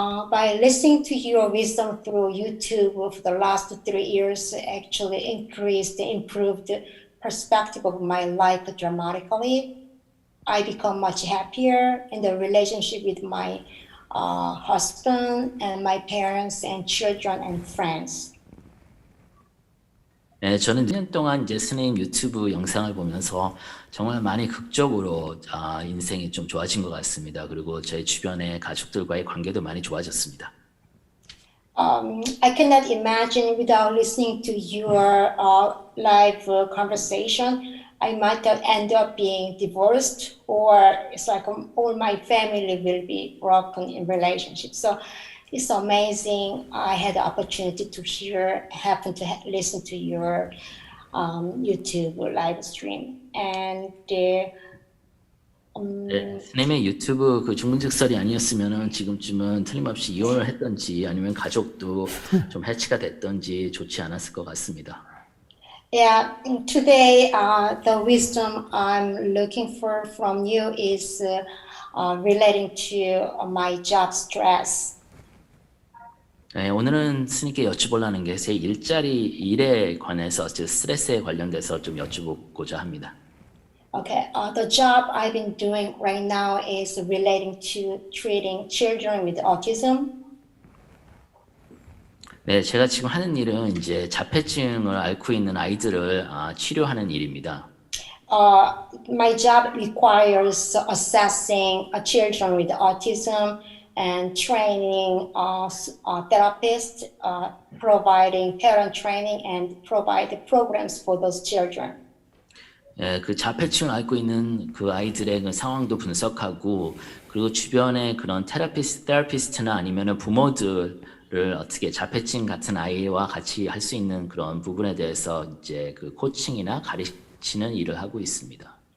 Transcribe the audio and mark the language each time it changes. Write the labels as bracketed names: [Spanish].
[English] By listening to your wisdom through YouTube for the last 3 years, actually increased, improved perspective of my life dramatically. I become much happier in the relationship with my husband and my parents and children and friends. [Korean] 네, 저는 2년 동안 이제 스님 유튜브 영상을 보면서 정말 많이 극적으로 인생이 좀 좋아진 것 같습니다. 그리고 제 주변의 가족들과의 관계도 많이 좋아졌습니다. [English] I cannot imagine without listening to your live conversation. I might have end up being divorced, or it's like all my family will be broken in relationships. So it's amazing. I had the opportunity to happen to listen to your YouTube live stream, and [Korean] 네, 스님의 유튜브 그 중문직설이 아니었으면은 지금쯤은 틀림없이 이혼을 했던지 아니면 가족도 좀 해치가 됐던지 좋지 않았을 것 같습니다. [English] Yeah, today the wisdom I'm looking for from you is relating to my job stress. [Korean] 네, 오늘은 스님께 여쭤보려는 게 제 일에 관해서 제 스트레스에 관련돼서 좀 여쭤보고자 합니다. [English] Okay, the job I've been doing right now is relating to treating children with autism. [Korean] 네, 제가 지금 하는 일은 이제 자폐증을 앓고 있는 아이들을 치료하는 일입니다. [English] My job requires assessing children with autism and training therapists, providing parent training, and provide programs for those children. [Korean] 예, 그 자폐증을 앓고 있는 그 아이들의 그 상황도 분석하고 그리고 주변에 그런 테라피스트나 아니면은 부모들을 어떻게 자폐증 같은 아이와 같이 할 수 있는 그런 부분에 대해서 이제 그 코칭이나 가르치는 일을 하고 있습니다.